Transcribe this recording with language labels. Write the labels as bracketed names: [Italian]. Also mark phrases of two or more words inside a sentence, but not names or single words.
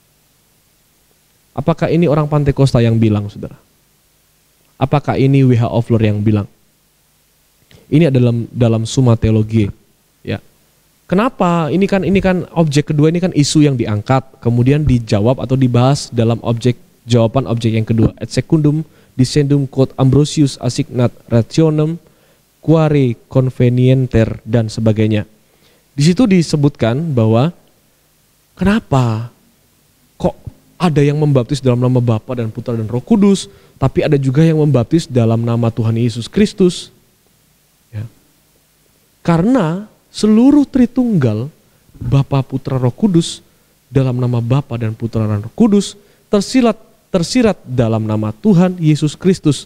[Indonesian] Apakah ini orang Pantekosta yang bilang, saudara? Apakah ini W.H. Ofler yang bilang? Ini adalah dalam Summa Theologiae. Ya. Kenapa? Ini kan objek kedua, ini kan isu yang diangkat, kemudian dijawab atau dibahas dalam jawaban objek yang kedua. [Latin] Et secundum discendum quod Ambrosius assignat rationem quare convenienter [Indonesian] dan sebagainya. Di situ disebutkan bahwa kenapa kok ada yang membaptis dalam nama Bapa dan Putra dan Roh Kudus, tapi ada juga yang membaptis dalam nama Tuhan Yesus Kristus. Ya. Karena seluruh Tritunggal, Bapa, Putra, Roh Kudus, dalam nama Bapa dan Putra dan Roh Kudus tersirat dalam nama Tuhan Yesus Kristus.